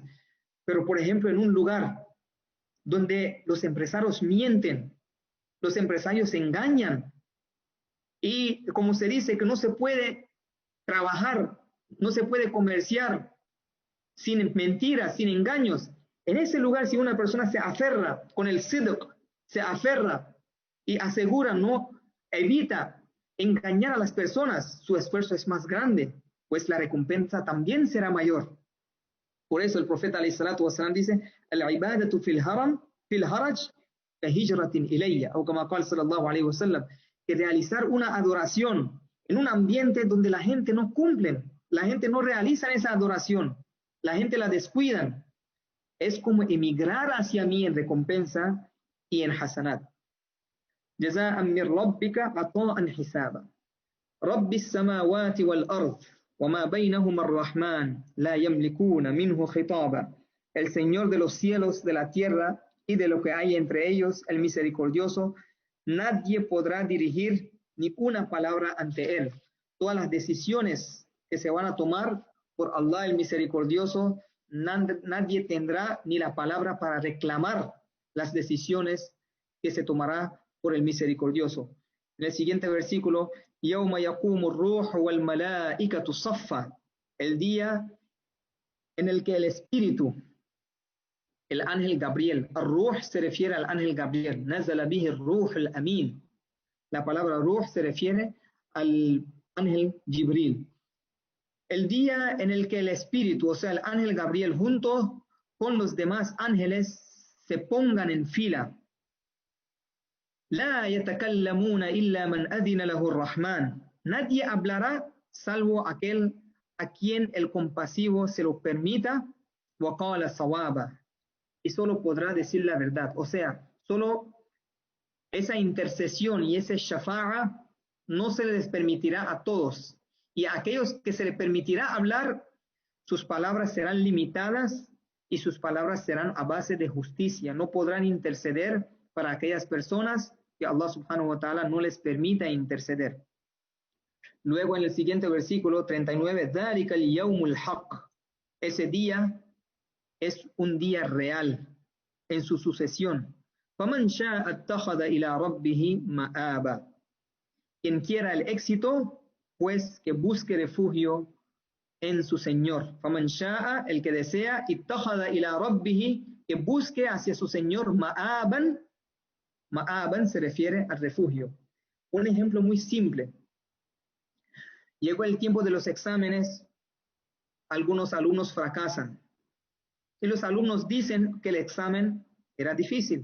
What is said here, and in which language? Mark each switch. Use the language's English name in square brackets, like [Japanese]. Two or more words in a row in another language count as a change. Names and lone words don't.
[Spanish] Pero por ejemplo, en un lugar donde los empresarios mienten, los empresarios engañan, y como se dice que no se puede trabajar, no se puede comerciar sin mentiras, sin engaños. En ese lugar, si una persona se aferra con el sidq, se aferra y asegura, no evita engañar a las personas, su esfuerzo es más grande, pues la recompensa también será mayor. Por eso el profeta [Arabic] عليه الصلاة والسلام [Spanish] dice, [Arabic] العبادة في الهرج كهجرة إلي, [Spanish] o como [Arabic] قال صلى الله عليه وسلم, [Spanish] que realizar una adoración en un ambiente donde la gente no cumple, la gente no realiza esa adoración, la gente la descuidan, es como emigrar hacia mí en recompensa y en hasanat. [Arabic] جزاء من ربك عطاء حسابا. رب السماوات والأرض. وما بينهما الرحمن لا يملكون منه خطابا. [Spanish] El Señor de los cielos, de la tierra y de lo que hay entre ellos, el misericordioso, nadie podrá dirigir ni una palabra ante él. Todas las decisiones que se van a tomar por Allah el misericordioso, nadie tendrá ni la palabra para reclamar las decisiones que se tomará por el misericordioso. En el siguiente versículo, [Arabic] يَوْمَ يَقُومُ الرُّوحُ وَالْمَلَائِكَةُ صَفًّا, [Spanish] el día en el que el espíritu, el ángel Gabriel, الروح se refiere al ángel Gabriel, [Arabic] نزل به الروح الأمين. [Spanish] La palabra ruh se refiere al ángel Jibril. El día en el que el espíritu, o sea, el ángel Gabriel, junto con los demás ángeles, se pongan en fila. [Arabic] لا يتكلمون إلا من أذن له الرحمن. [Spanish] Nadie hablará salvo aquel a quien el compasivo se lo permita. [Arabic] وقال صوابا. [Spanish] Y solo podrá decir la verdad. O sea, solo esa intercesión y ese shafa'a no se les permitirá a todos. Y a aquellos que se les permitirá hablar, sus palabras serán limitadas y sus palabras serán a base de justicia. No podrán interceder para aquellas personas que Allah [Arabic] سبحانه وتعالى [Spanish] no les permita interceder. Luego en el siguiente versículo 39, [Arabic] ذَلِكَ الْيَوْمُ الْحَقِّ. [Spanish] Ese día es un día real en su sucesión. [Arabic] فَمَنْ شَاءَ اتَّخَذَ إِلَى رَبِّهِ مَآبًا. [Spanish] Quien quiera el éxito, pues que busque refugio en su Señor. [Arabic] فَمَنْ شَاءَ, [Spanish] el que desea, [Arabic] اتَّخَذَ إِلَى رَبِّهِ, [Spanish] que busque hacia su Señor, ma'aban. Ma'aban se refiere al refugio. Un ejemplo muy simple. Llegó el tiempo de los exámenes, algunos alumnos fracasan. Y los alumnos dicen que el examen era difícil.